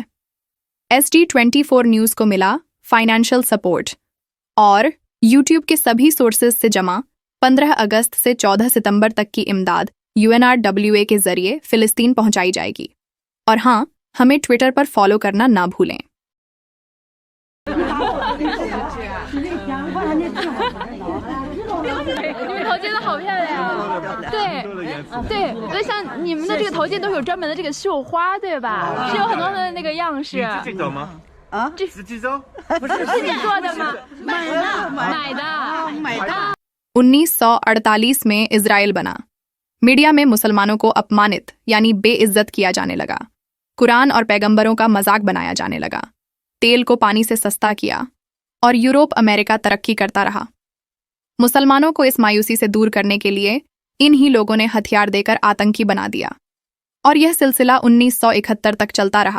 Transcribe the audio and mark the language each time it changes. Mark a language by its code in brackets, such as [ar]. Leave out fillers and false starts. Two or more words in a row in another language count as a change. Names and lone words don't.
[hi] SD24 न्यूज़ को मिला [en] financial support [hi] और YouTube के सभी सोर्सेज से जमा 15 अगस्त से 14 सितंबर तक की इमदाद UNRWA के जरिए फिलिस्तीन पहुंचाई जाएगी। और हाँ, हमें ट्विटर पर फॉलो करना ना भूलें। [zh] 你们头巾都好漂亮啊！对对，就像你们的这个头巾都有专门的这个绣花，对吧？是有很多的那个样式。你自己走吗？啊，这自己走？不是自己做的吗？买的。 [hi] 1948 में इजराइल बना। मीडिया में मुसलमानों को अपमानित यानी बेइज्जत किया जाने लगा। कुरान और पैगंबरों का मजाक बनाया जाने लगा। तेल को पानी से सस्ता किया और यूरोप अमेरिका तरक्की करता रहा। मुसलमानों को इस मायूसी से दूर करने के लिए इन्हीं लोगों ने हथियार देकर आतंकी बना दिया और यह सिलसिला 1971 तक चलता रहा।